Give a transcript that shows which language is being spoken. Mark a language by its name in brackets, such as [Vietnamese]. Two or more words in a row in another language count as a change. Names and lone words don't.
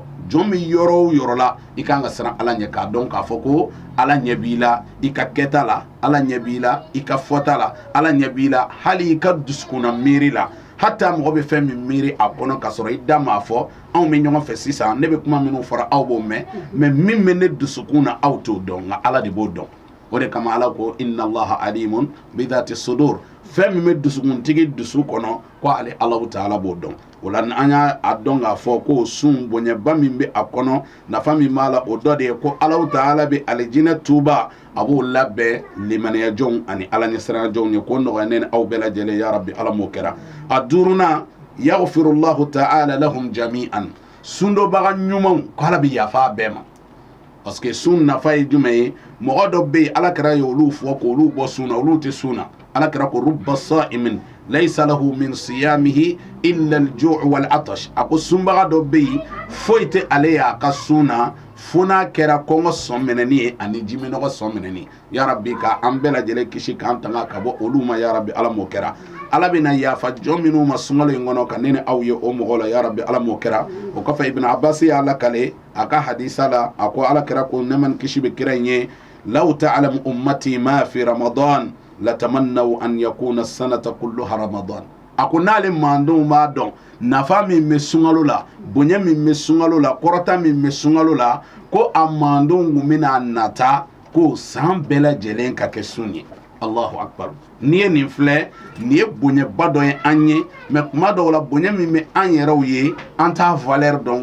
[Bambara] jɔn min yɔrɔ o yɔrɔ la i kan ka siran ala ɲɛ k'a dɔn k'a fɔ ko ala ɲɛ b'i la i ka kɛta la ala ɲɛ b'i la i ka fɔta la ala ɲɛ b'i la hali i ka dusukunna miiri la hatta mɔgɔ bɛ fɛn min miiri a kɔnɔ ka sɔrɔ i da m'a fɔ anw bɛ ɲɔgɔn fɛ sisan ne bɛ kuma minnu fɔra aw b'o mɛn mais min bɛ ne dusukun na aw t'o dɔn nka ala de b'o dɔn o de kama ala ko [Arabic] إن الله عليم بذات الصدور [Bambara] fɛn min bɛ dusukuntigi dusu kɔnɔ ko ale Alahu Ta'ala b'o dɔn o la an y'a dɔn k'a fɔ ko sun bonyaba min bɛ a kɔnɔ nafa min b'a la o dɔ de ye ko Alahu Ta'ala bɛ alijinɛ tuuba a b'o labɛn limaniya jɔnw ani ala ɲɛsiranya jɔnw ye ko nɔgɔya ne ni aw bɛɛ lajɛlen ya rabbi ala m'o kɛra a duurunan [Arabic] يغفر الله تعالى لهم جميعا [Bambara] sundobaga ɲumanw ko ala bɛ yafa bɛɛ ma [French] parce que [Bambara] sun nafa ye jumɛn ye mɔgɔ dɔ bɛ yen ala kɛra ye olu fɔ k'olu bɔ sun na olu tɛ sun na ala kɛra ko [Arabic] رب صائم ليس له من صيامه إلا الجوع والعطش [Bambara] a ko sunbaga dɔ bɛ yen foyi tɛ ale y'a ka sun na fo n'a kɛra kɔngɔ sɔn minɛni ye ani jiminɔgɔ sɔn minɛni ya rabbi ka an bɛɛ lajɛlen kisi k'an tanga ka bɔ olu ma ya rabbi ala m'o kɛra ala bɛna yafa jɔn minnu ma sunkalo in kɔnɔ ka ne ni aw ye o mɔgɔ la ya rabbi ala m'o kɛra o kɔfɛ ibn abbas y'a lakale a ka hadisa la a ko ala kɛra ko ne man kisi bɛ kira in ye [Arabic] لو تعلم أمتي ما في رمضان لتمنوا أن تكون السنة كلها رمضان [Bambara] a ko n'ale mandenw b'a dɔn nafa min bɛ sunkalo la bonya min bɛ sunkalo la kɔrɔta min bɛ sunkalo la ko a mandenw kun bɛna nata ko san bɛɛ lajɛlen ka kɛ sun ye [Arabic] الله أكبر [Bambara] n'i ye nin filɛ nin ye bonyaba dɔ ye an ye mais kuma dɔw la bonya min bɛ an yɛrɛw ye an t'a valeur dɔn